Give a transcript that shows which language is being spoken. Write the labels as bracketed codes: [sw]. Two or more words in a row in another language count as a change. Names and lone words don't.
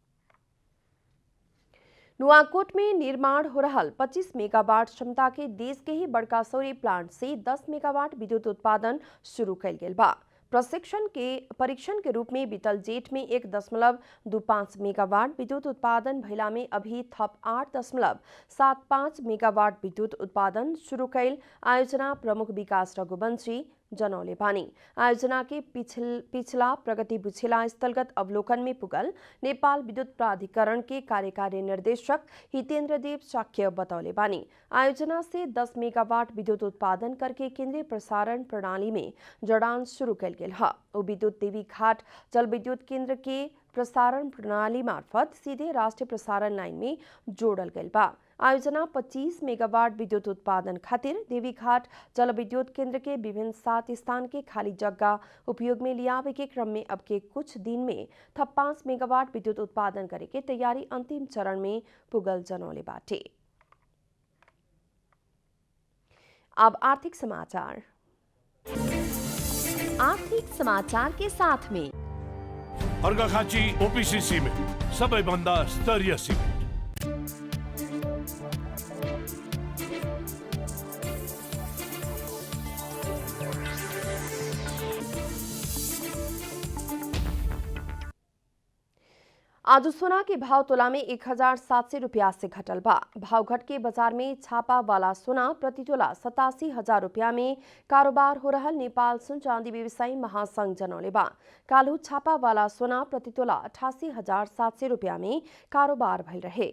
[bho] नुआकोट में निर्माण हो रहल 25 मेगावाट क्षमता के देश के ही बड़का सौर प्लांट से 10 मेगावाट विद्युत उत्पादन शुरू कैल गेल बा। परीक्षण के रूप में बीतल जेठ में 1.25 मेगावाट विद्युत उत्पादन भइला में अभी थप 8.75 मेगावाट विद्युत उत्पादन शुरू कैल आयोजना प्रमुख विकास रघुवंशी जनौले बानी। आयोजना के पिछला प्रगति बुझेला स्थलगत अवलोकन में पुगल नेपाल विद्युत प्राधिकरण के कार्यकारी निर्देशक हितेन्द्र देव शाक्य बतौले बानी। आयोजना से 10 मेगावाट विद्युत उत्पादन करके केंद्रीय प्रसारण प्रणाली में जड़ान शुरू कल गेल है। विद्युत देवी घाट जल विद्युत केंद्र के प्रसारण प्रणाली मार्फत सीधे राष्ट्रीय प्रसारण लाइन में जोड़ल गल बा। आयोजना 25 मेगावाट विद्युत उत्पादन खातिर देवीघाट जल विद्युत केंद्र के विभिन्न 7 स्थान के खाली जगह उपयोग में लियावे के क्रम में अब के कुछ दिन में थप 5 मेगावाट विद्युत उत्पादन करे के तैयारी अंतिम चरण में पुगल जनौले बाटे। अब आर्थिक समाचार। आर्थिक समाचार के साथ में [ne] अर्घाखाँची ओपीसी सिमेन्ट सबैभन्दा स्तरीय सिमेन्ट। [bho] आज सोना के भाव तोला में 1700 रुपया से घटल बा। भाव घट के बाजार में छापा वाला सोना प्रति तोला 87,000 रुपया में कारोबार हो रहा नेपाल सुन चांदी व्यवसायी महासंघ जनौले बा। कालू छापा वाला सोना प्रति तोला 88,700 रुपया में कारोबार भइल रहे।